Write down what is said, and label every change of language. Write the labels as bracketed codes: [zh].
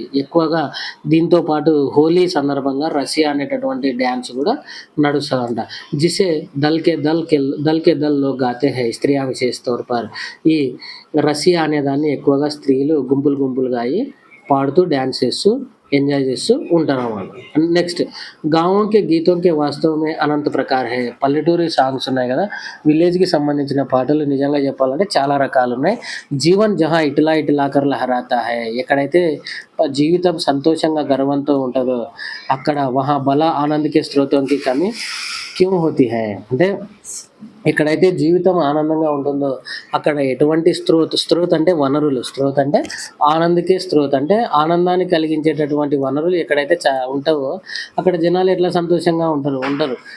[te] ఎక్కువగా దీంతో పాటు హోలీ సందర్భంగా రసియా అనేటటువంటి డాన్స్ కూడా నడుస్తదంట. [hi] జిసే దల్ కే దల్ లోగ్ గాతే హై. స్త్రియా విశేష తౌర్ పర్. [te] ఈ రసియా అనేదాన్ని ఎక్కువగా స్త్రీలు గుంపులుగా అయ్యి పాడుతూ డాన్స్ చేస్తూ ఎంజాయ్ చేస్తూ ఉంటారన్నమాట. [hi] నెక్స్ట్ గావోं के गीतों के वास्तव में [te] అనంత ప్రకార్ హై. పల్లెటూరి సాంగ్స్ ఉన్నాయి కదా, విలేజ్‌కి సంబంధించిన పాటలు నిజంగా చెప్పాలంటే చాలా రకాలున్నాయి. [hi] జీవన్ జహా ఇటలా కర్ లహరాతా హై. [te] ఎక్కడైతే జీవితం సంతోషంగా గర్వంతో ఉంటదో అక్కడ [hi] వహా బలా ఆనంద్ కే స్రోతోं की कमी క్యూ హోతీ హై [te] అంటే ఎక్కడైతే జీవితం ఆనందంగా ఉంటుందో అక్కడ ఎటువంటి స్త్రోత్ అంటే వనరులు, స్త్రోత్ అంటే ఆనంద్‌కి స్త్రోత్ అంటే ఆనందాన్ని కలిగించేటటువంటి వనరులు ఎక్కడైతే ఉంటావో అక్కడ జనాలు ఎట్లా సంతోషంగా ఉంటారు? ఉండరు.